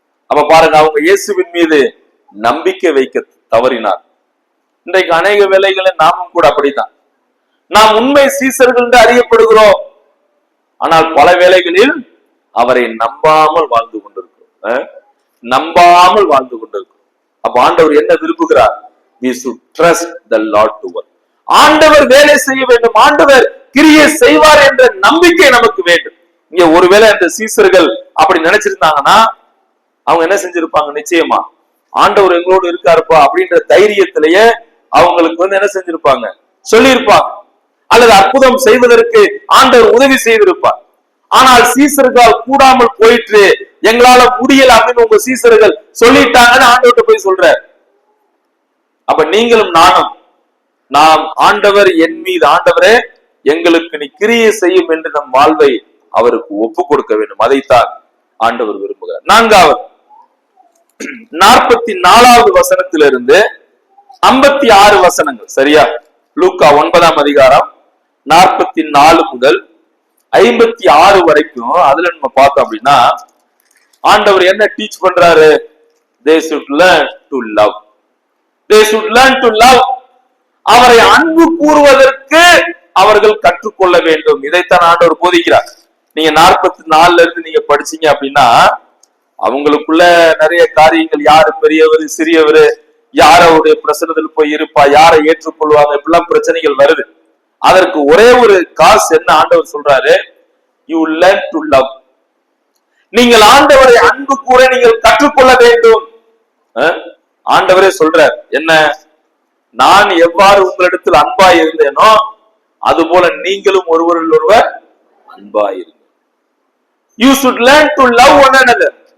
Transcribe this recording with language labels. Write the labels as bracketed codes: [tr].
[ta] அப்ப பாருங்க, அவங்க இயேசுவின் மீது நம்பிக்கை வைக்க தவறினார். இன்றைக்கு அநேக வேளைகளை நாமும் கூட அப்படித்தான். நாம் உண்மை சீசர்கள் என்று அறியப்படுகிறோம், ஆனால் பல வேளைகளில் அவரை நம்பாமல் வாழ்ந்து கொண்டிருக்கிறோம். நம்பாமல் வாழ்ந்து கொண்டிருக்கிறோம். அப்ப ஆண்டவர் என்ன விரும்புகிறார்? [en] We should trust the Lord to work. [ta] ஆண்டவர் வேலை செய்ய வேண்டும், ஆண்டவர் கிரியை செய்வார் என்ற நம்பிக்கை நமக்கு வேண்டும். இங்க ஒருவேளை அந்த சீசர்கள் அப்படி நினைச்சிருந்தாங்கன்னா அவங்க என்ன செஞ்சிருப்பாங்க? நிச்சயமா ஆண்டவர் எங்களோடு இருக்காருப்பா அப்படின்ற தைரியத்திலேயே அவங்களுக்கு என்ன செஞ்சிருப்பாங்க? சொல்லியிருப்பாங்க, அல்லது அற்புதம் செய்வதற்கு ஆண்டவர் உதவி செய்திருப்பார். ஆனால் சீசர்கள் கூடாமல் போயிட்டு எங்களால முடியல அப்படின்னு உங்க சீசர்கள் சொல்லிட்டாங்கன்னு ஆண்டவர்கிட்ட போய் சொல்ற. அப்ப நீங்களும் நானும் நாம் ஆண்டவர் என் மீது, ஆண்டவரே எங்களுக்கு நீ கிரியை செய்யும் என்று நம் வாழ்வை அவருக்கு ஒப்பு கொடுக்க வேண்டும். அதைத்தான் ஆண்டவர் விரும்புகிறார். 4வது 44வது வசனத்திலிருந்து 56 வசனங்கள். சரியா? லூக்கா 9ஆம் அதிகாரம் 44 முதல் 56 வரைக்கும் அதுல நம்ம பார்த்தோம் அப்படின்னா ஆண்டவர் என்ன டீச் பண்றாரு? [en] They should learn to love. They should learn to love. [ta] அவரை அன்பு கூறுவதற்கு அவர்கள் கற்றுக்கொள்ள வேண்டும். இதைத்தான் ஆண்டவர் போதிக்கிறார். நீங்க 44ல இருந்து நீங்க படிச்சீங்க அப்படின்னா அவங்களுக்குள்ள நிறைய காரியங்கள், யாரு பெரியவர் சிறியவர், யாரோடைய பிரசனத்தில் போய் இருப்பா, யாரை ஏற்றுக்கொள்வாங்க, இப்படிலாம் பிரச்சனைகள் வருது. அதற்கு ஒரே ஒரு காசு என்ன ஆண்டவர் சொல்றாரு, [en] You learn to love. [ta] நீங்கள் ஆண்டவரை அன்பு கூற நீங்கள் கற்றுக்கொள்ள வேண்டும். ஆண்டவரே சொல்றார் என்ன, நான் எவ்வாறு உங்களிடத்தில் அன்பாய் இருந்தேனோ அது போல நீங்களும் ஒருவரில் ஒருவர் அன்பாய் இருங்க. [en] You should learn to love one another.